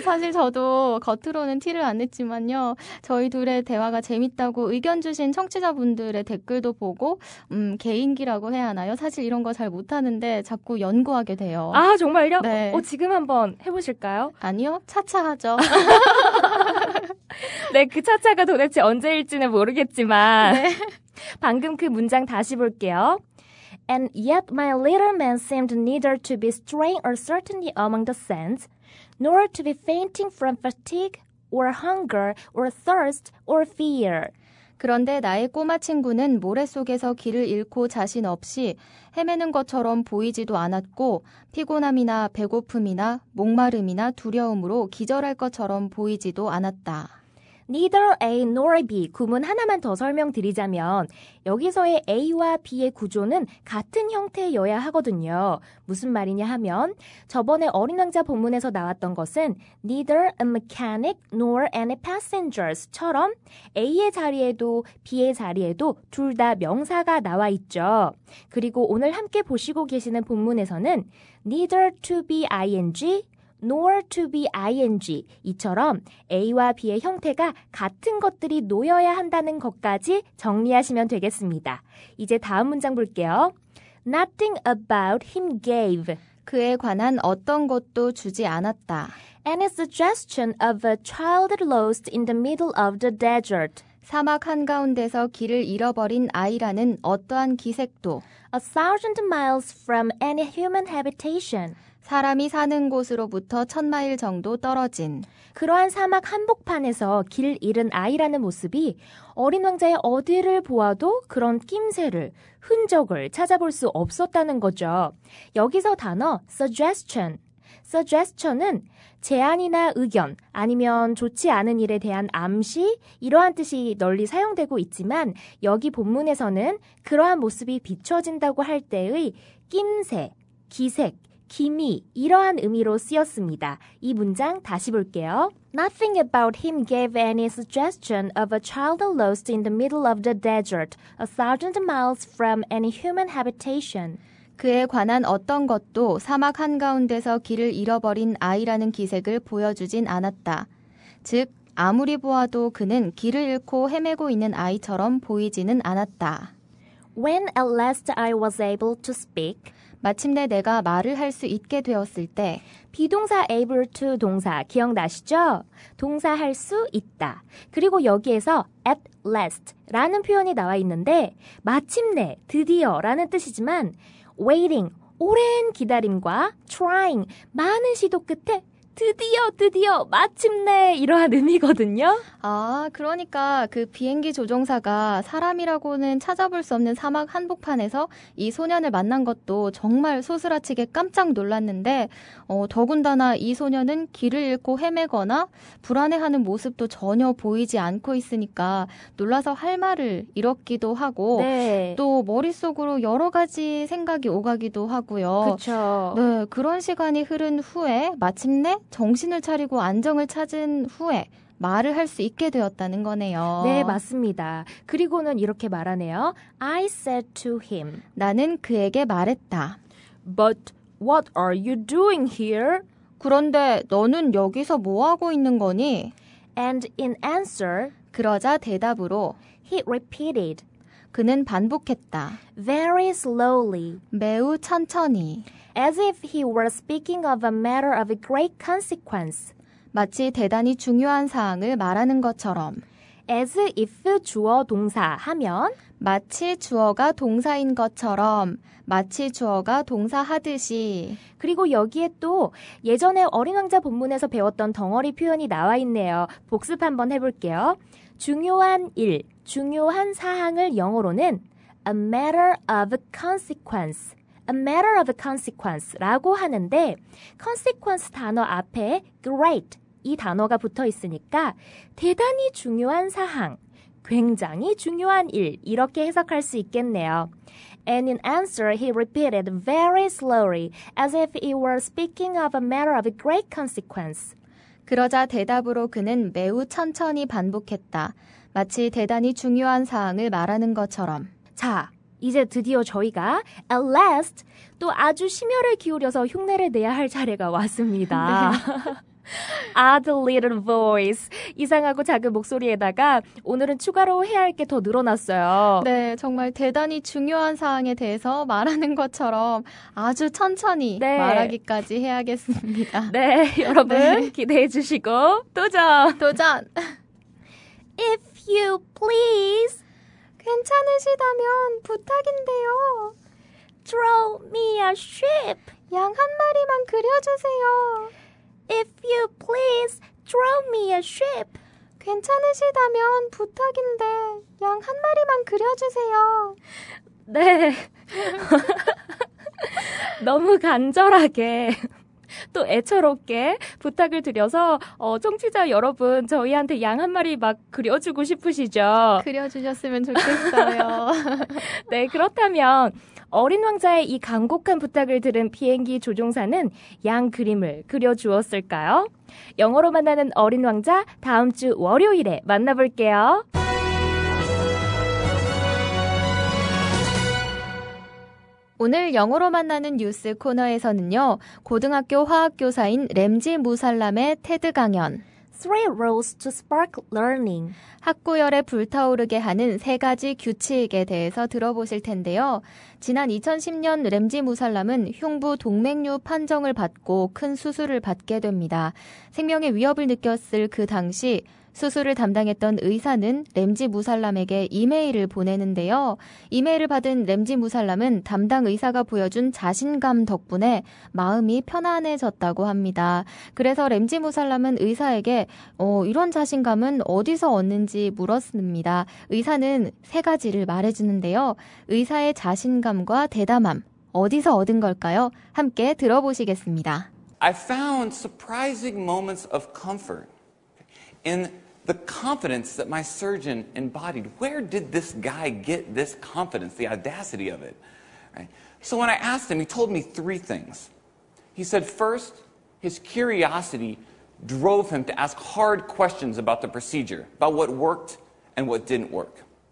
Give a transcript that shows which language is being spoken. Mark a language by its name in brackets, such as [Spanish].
[Korean] 사실 저도 겉으로는 티를 안 냈지만요. 저희 둘의 대화가 재밌다고 의견 주신 청취자분들의 댓글도 보고 개인기라고 해야 하나요? 사실 이런 거 잘 못하는데 자꾸 연구하게 돼요. 아, 정말요? 네. 지금 한번 해보실까요? 아니요, 차차 하죠. 네, 그 차차가 도대체 언제일지는 모르겠지만 방금 그 문장 다시 볼게요. [English] And yet my little man seemed neither to be straying uncertainly among the sands, nor to be fainting from fatigue or hunger or thirst or fear. [Korean] 그런데 나의 꼬마 친구는 모래 속에서 길을 잃고 자신 없이 헤매는 것처럼 보이지도 않았고 피곤함이나 배고픔이나 목마름이나 두려움으로 기절할 것처럼 보이지도 않았다. [English] Neither A nor B [Korean] 구문 하나만 더 설명드리자면 여기서의 A와 B의 구조는 같은 형태여야 하거든요. 무슨 말이냐 하면 저번에 어린 왕자 본문에서 나왔던 것은 [English] neither a mechanic nor any passengers [Korean] 처럼 A의 자리에도 B의 자리에도 둘 다 명사가 나와 있죠. 그리고 오늘 함께 보시고 계시는 본문에서는 [English] neither to be ing [Korean] nor to be ing 이처럼 A와 B의 형태가 같은 것들이 놓여야 한다는 것까지 정리하시면 되겠습니다. 이제 다음 문장 볼게요. [English] Nothing about him gave. [Korean] 그에 관한 어떤 것도 주지 않았다. [English] Any suggestion of a child lost in the middle of the desert. [Korean] 사막 한가운데서 길을 잃어버린 아이라는 어떠한 기색도 [English] 1,000 miles from any human habitation. [Korean] 사람이 사는 곳으로부터 1,000마일 정도 떨어진 그러한 사막 한복판에서 길 잃은 아이라는 모습이 어린 왕자의 어디를 보아도 그런 낌새를, 흔적을 찾아볼 수 없었다는 거죠. 여기서 단어 suggestion은 제안이나 의견 아니면 좋지 않은 일에 대한 암시 이러한 뜻이 널리 사용되고 있지만 여기 본문에서는 그러한 모습이 비춰진다고 할 때의 낌새, 기색, 기미 이러한 의미로 쓰였습니다. 이 문장 다시 볼게요. [English] Nothing about him gave any suggestion of a child lost in the middle of the desert, 1,000 miles from any human habitation. [Korean] 그에 관한 어떤 것도 사막 한가운데서 길을 잃어버린 아이라는 기색을 보여주진 않았다. 즉, 아무리 보아도 그는 길을 잃고 헤매고 있는 아이처럼 보이지는 않았다. [English] When at last I was able to speak, [Korean] 마침내 내가 말을 할 수 있게 되었을 때 비동사 able to 동사 기억나시죠? 동사 할 수 있다. 그리고 여기에서 at last 라는 표현이 나와 있는데 마침내, 드디어 라는 뜻이지만 waiting, 오랜 기다림과 trying, 많은 시도 끝에 드디어 마침내 이러한 의미거든요. 아, 그러니까 그 비행기 조종사가 사람이라고는 찾아볼 수 없는 사막 한복판에서 이 소년을 만난 것도 정말 소스라치게 깜짝 놀랐는데 더군다나 이 소년은 길을 잃고 헤매거나 불안해하는 모습도 전혀 보이지 않고 있으니까 놀라서 할 말을 잃었기도 하고 네. 또 머릿속으로 여러 가지 생각이 오가기도 하고요. 그렇죠. 네, 그런 시간이 흐른 후에 마침내 정신을 차리고 안정을 찾은 후에 말을 할 수 있게 되었다는 거네요. 네, 맞습니다. 그리고는 이렇게 말하네요. [English] I said to him. [Korean] 나는 그에게 말했다. [English] But what are you doing here? [Korean] 그런데 너는 여기서 뭐 하고 있는 거니? [English] And in answer, [Korean] 그러자 대답으로 [English] he repeated. [Korean] 그는 반복했다. [English] Very slowly. [Korean] 매우 천천히. [English] As if he were speaking of a matter of great consequence. [Korean] 마치 대단히 중요한 사항을 말하는 것처럼. As if 주어 동사 하면 마치 주어가 동사인 것처럼, 마치 주어가 동사하듯이. 그리고 여기에 또 예전에 어린 왕자 본문에서 배웠던 덩어리 표현이 나와 있네요. 복습 한번 해볼게요. 중요한 일, 중요한 사항을 영어로는 [English] a matter of consequence. A matter of consequence [Korean] 라고 하는데 consequence 단어 앞에 great 이 단어가 붙어 있으니까 대단히 중요한 사항, 굉장히 중요한 일 이렇게 해석할 수 있겠네요. [English] And in answer, he repeated very slowly as if he were speaking of a matter of great consequence. [Korean] 그러자 대답으로 그는 매우 천천히 반복했다. 마치 대단히 중요한 사항을 말하는 것처럼. 자, 이제 드디어 저희가 at last 또 아주 심혈을 기울여서 흉내를 내야 할 차례가 왔습니다. 네. [English] Odd little voice. [Korean] 이상하고 작은 목소리에다가 오늘은 추가로 해야 할 게 더 늘어났어요. 네, 정말 대단히 중요한 사항에 대해서 말하는 것처럼 아주 천천히 네. 말하기까지 해야겠습니다. 네, 여러분 네. 기대해 주시고 도전! 도전! [English] If you please, [Korean] 괜찮으시다면 부탁인데요. [English] draw me a ship. [Korean] 양 한 마리만 그려주세요. [English] If you please, draw me a ship. [Korean] 괜찮으시다면 부탁인데 양 한 마리만 그려주세요. 네. 너무 간절하게 또 애처롭게 부탁을 드려서 청취자 여러분 저희한테 양 한 마리 막 그려주고 싶으시죠? 그려주셨으면 좋겠어요. 네, 그렇다면 어린 왕자의 이 간곡한 부탁을 들은 비행기 조종사는 양 그림을 그려주었을까요? 영어로 만나는 어린 왕자 다음 주 월요일에 만나볼게요. 오늘 영어로 만나는 뉴스 코너에서는요. 고등학교 화학교사인 램지 무살람의 테드 강연, [English] Three rules to spark learning. [Korean] 학구열에 불타오르게 하는 3가지 규칙에 대해서 들어보실 텐데요. 지난 2010년 램지 무살람은 흉부 동맥류 판정을 받고 큰 수술을 받게 됩니다. 생명의 위협을 느꼈을 그 당시 수술을 담당했던 의사는 램지 무살람에게 이메일을 보내는데요. 이메일을 받은 램지 무살람은 담당 의사가 보여준 자신감 덕분에 마음이 편안해졌다고 합니다. 그래서 램지 무살람은 의사에게 이런 자신감은 어디서 얻는지 물었습니다. 의사는 3가지를 말해주는데요. 의사의 자신감과 대담함, 어디서 얻은 걸까요? 함께 들어보시겠습니다. [English] I found surprising moments of comfort in the confidence that my surgeon embodied. Where did this guy get this confidence, the audacity of it? Right? So when I asked him, he told me 3 things. He said, first, his curiosity drove him to ask hard questions about the procedure, about what worked and what didn't work.